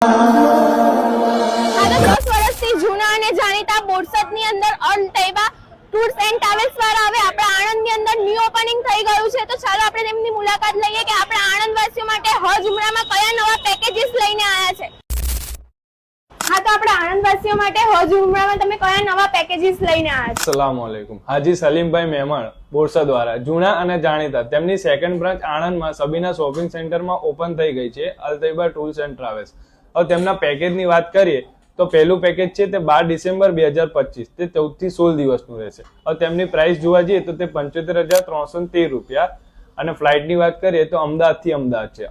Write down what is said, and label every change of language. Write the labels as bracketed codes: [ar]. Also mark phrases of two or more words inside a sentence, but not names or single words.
[gu] જૂના અને જાણીતા બોરસદની અંદર અલ તૈબા ટૂર્સ એન્ડ ટ્રાવેલ્સ વાળા હવે આપણા આણંદની અંદર ન્યુ ઓપનિંગ થઈ ગયું છે, તો ચાલો આપણે તેમની મુલાકાત લઈએ કે આપણા આણંદવાસીઓ માટે હજ ઉમરામાં કયા નવા પેકેજીસ લઈને આવ્યા છે। હા, તો આપણા આણંદવાસીઓ માટે હજ ઉમરામાં તમે કયા નવા પેકેજીસ લઈને આવ્યા છો? [ar] السلام عليكم. [gu] હાજી સલીમભાઈ મેમણ બોરસદ વાળા જૂના અને જાણીતા તેમની સેકન્ડ બ્રાન્ચ આણંદમાં સબીના શોપિંગ સેન્ટરમાં ઓપન થઈ ગઈ છે, અલ તૈબા ટૂર્સ એન્ડ ટ્રાવેલ્સ। હવે તેમના પેકેજની વાત કરીએ તો પહેલું પેકેજ છે તે 12 ડિસેમ્બર 2025 તે 14 થી 16 દિવસનું રહેશે। હવે તેમની પ્રાઇસ જોવા જઈએ તો તે 75,313 રૂપિયા અને ફ્લાઇટની વાત કરીએ તો અમદાવાદથી અમદાવાદ છે।